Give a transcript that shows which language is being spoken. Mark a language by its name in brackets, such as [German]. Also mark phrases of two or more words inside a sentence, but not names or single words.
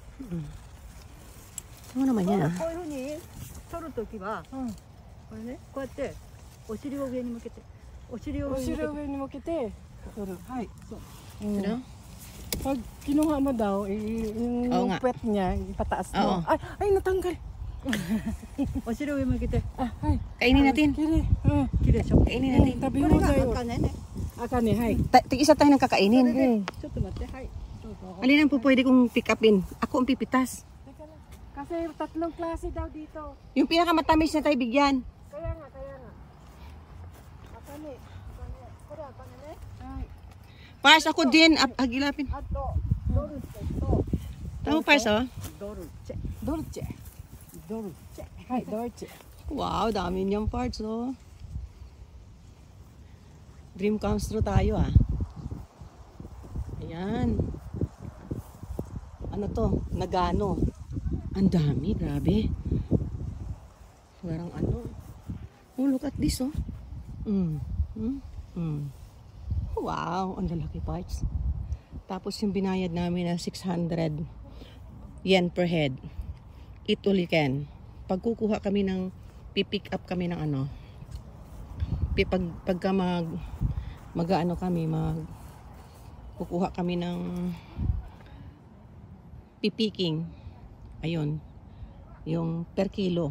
[Filipino] Ano naman yan ah? [Japanese] こういうふうに取るときは、これね、こうやってお尻を上に向けて、お尻を上に向けて取る。はい。そう。 [Filipino] Ano? Pag kinuha mo daw, yung puwet niya, ipataas mo. Ay, natanggal. [Japanese] お尻を上向けて。はい。 [Filipino] Kainin natin. [Japanese] きれい。きれいでしょ。 [Filipino] Kainin natin. [Japanese] 食べ放題を。Akane,はい。 [Filipino] Tig-isa tayo ng kakainin. [Japanese] ちょっと待って、はい。どうぞ。 [Filipino] Alin ang po pwede kong pick upin? Ako ang pipitas. Teka lang. Kasi tatlong klase daw dito. Yung pinakamatamis na tayo bigyan. Kaya nga. Akane. [Japanese] これ、あかねね. Hai. [Filipino] Pars, ako din. Agilapin. [Japanese] Ato, dolce to. [Filipino] Tama Pars oh? [Japanese] Dolce. Hai, dolce. [Filipino] Wow, dami niyang parts oh. [English] Dream comes true [Filipino] tayo ah. Ayan. Ano to? Nagano. Ang dami, grabe. Parang ano. [English] Oh, look at this oh. Wow, [Filipino] ang lalaki [English] parts. [Filipino] Tapos yung binayad namin na 600 yen per head. [English] It all you can. [Filipino] Pagkukuha kami ng pipick up kami ng ano. Pagka mag-ano kami, kukuha kami ng pipicking. Ayun. Yung per kilo.